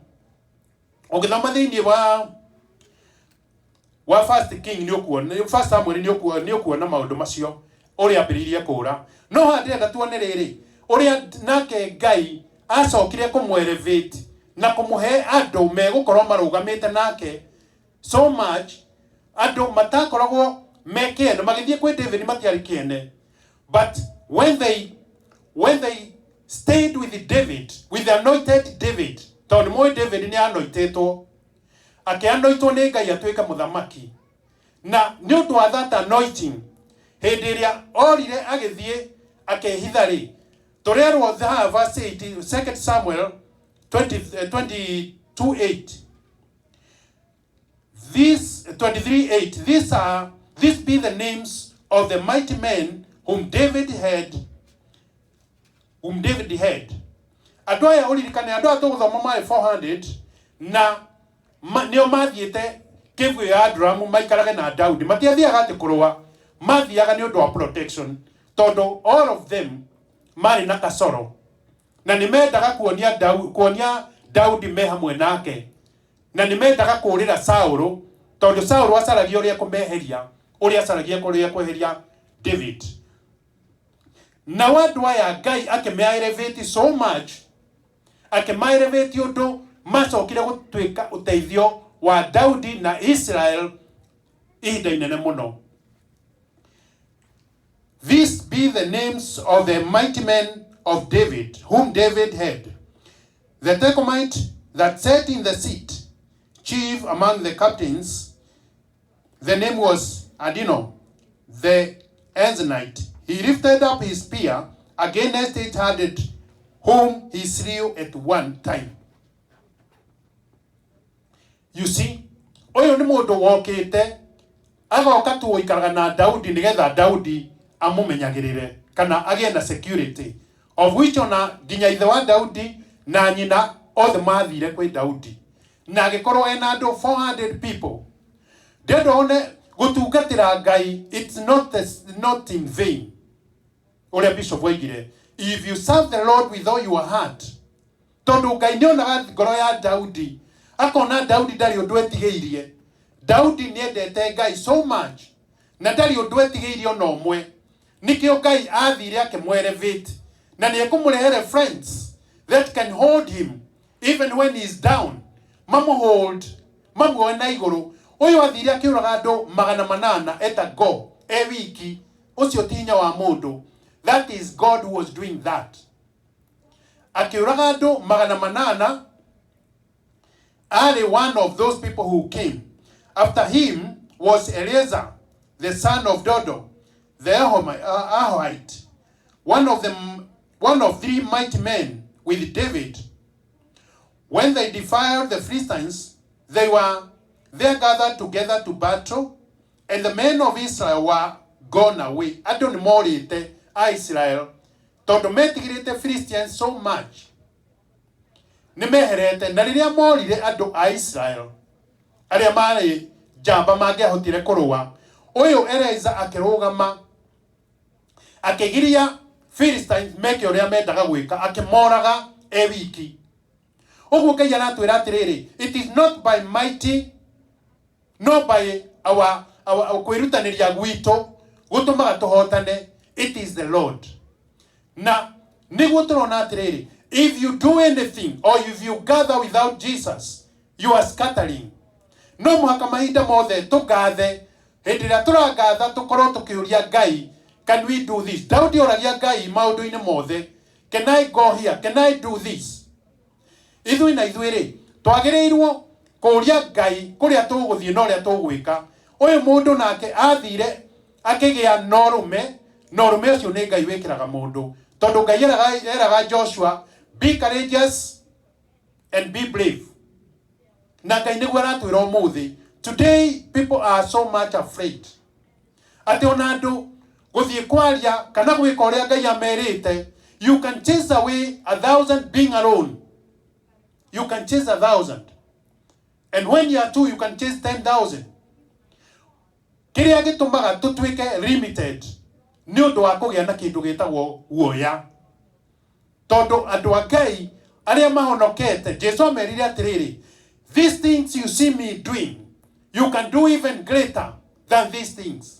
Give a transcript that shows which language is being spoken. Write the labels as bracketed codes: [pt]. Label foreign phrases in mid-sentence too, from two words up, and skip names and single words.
[ki] Ũgĩthoma thĩinĩ wa First King nĩ ũkuona, First Samuel nĩ ũkuona maũndũ macio ũrĩa ambĩrĩirie kũũra. No handĩrenda tuone rĩrĩ, ũrĩa nake Ngai acokire kũmũelevate na kũmũhe andũ megũkorwo marũgamĩte nake [en] so much, [ki] andũ matakoragwo mekĩene, magĩthiĩ kwĩ David matiarĩ kĩene. [en] But when they stayed with David, with the anointed David, [ki] tondũ mũĩ David nĩ anointetwo, akĩanointwo nĩ Ngai atuĩka mũthamaki. Na nĩ ũndũ wa [en] that anointing, [ki] hĩndĩ ĩrĩa orire agĩthiĩ akĩhitha rĩ, tũrerwo verse 8, 2 Samuel 22:8. [en] This 23:8. These be the names of the mighty men whom David had. [ki] Andũ aya ũririkane, andũ aya tũgũthoma maĩ 400 na nĩo mathiĩte kĩguũ ya Adulam maikarage na Daudi. Matiathiaga atĩ kũrũa, mathiaga nĩ ũndũ wa protection, tondũ [en] all of them [ki] marĩ na kasoro. Na nĩ mendaga kuonia Daudi me hamwe nake. Na nĩ mendaga kũũrĩra Saũlũ, tondũ Saũlũ acaragia ũrĩa kũmeheria, ũrĩa acaragia kũrĩa kweheria David. Na andũ aya Ngai akĩme-elevate [en] so much, [ki] akĩma-elevate ũndũ macokire gũtuĩka ũteithio wa Daudi na Israel ihinda inene mũno. [en] These be the names of the mighty men of David, whom David had. The Tecumite that sat in the seat, chief among the captains, the name was Adino, the Enzinite. He lifted up his spear against 800, whom he slew at one time. You see, [ki] oyo nĩ mũndũ wokĩte agoka tu gũikaraga na Daudi nĩgetha Daudi amũmenyagĩrĩre kana agĩe na security, [en] of which [ki] ona nginya ithe wa Daudi na nyina othe mathire kwĩ Daudi, na agĩkorwo ena andũ 400 people. Ndĩrona gũtungatĩra Ngai, [en] it's not in vain. [ki] Ũrĩa Bishop oigire, [en] if you serve the Lord with all your heart, [ki] tondũ Ngai nĩonaga ngoro ya Daudi, akona Daudi ndarĩ ũndũ etigĩirie. Daudi nĩendete Ngai [en] so much, [ki] na ndarĩ ũndũ etigĩirie ona ũmwe. Nĩkĩo Ngai athire akĩmũ-elevate, na nĩekũmũrehere [en] friends that can hold him even when he's down. [ki] Mamuoe na igũrũ. Ũyũ athire akĩũraga andũ 800 eta go wiki. Ũcio ti hinya wa mũndũ. [en] That is God who was doing that. [ki] Akĩũraga andũ 800. [en] Ali, one of those people who came. After him was Eleazar, the son of Dodo, the Ahohite, one of three mighty men with David, when they defiled the Philistines, they were there gathered together to battle, and the men of Israel were gone away. I don't more Israel. [ki] Tondu metigirite Philistines [en] so much. [ki] Nimeherete na riria morire andu a Israel. Aria mari jamba mangehotire kurua. Uyu Eliezer akirugama akigiria Philistines meke uria mendaga gwika akimoraga wiki. Uguo Ngai aratwira atiriri, [en] it is not by mighty, not by our [ki] kwirutaniria gwitu gutumaga tuhotane, [en] it is the Lord. [ki] Na niguo turona atiriri, [en] if you do anything or if you gather without Jesus, you are scattering. [ki] No muhaka mahinda mothe tugathe, hindi ria turagatha tukorwo tukiuria Ngai, [en] can we do this? [ki] Daudi oragia Ngai maundu-ini mothe, [en] can I go here? Can I do this? [ki] Ithui na ithuiri twagirirwo kuria Ngai kuria tuguthie no ria tugwika. Uyu mundu nake athire akigia norume ucio ni Ngai wikiraga mundu. Tondu Ngai eraga Joshua, [en] be courageous and be brave. [ki] Na Ngai niguo aratwira umuthi. [en] Today people are so much afraid. [ki] Ati ona andu guthie kwaria kana gwika uria Ngai amerite, [en] you can chase away 1,000 being alone. You can chase 1,000. And when you are two, you can chase 10,000. [ki] Kiria gitumaga tutwike limited. Ni undu wa kugia na kindu gitagwo guoya. Tondu andu a Ngai aria mahonokete, Jesu amerire atiriri, [en] these things you see me doing, you can do even greater than these things.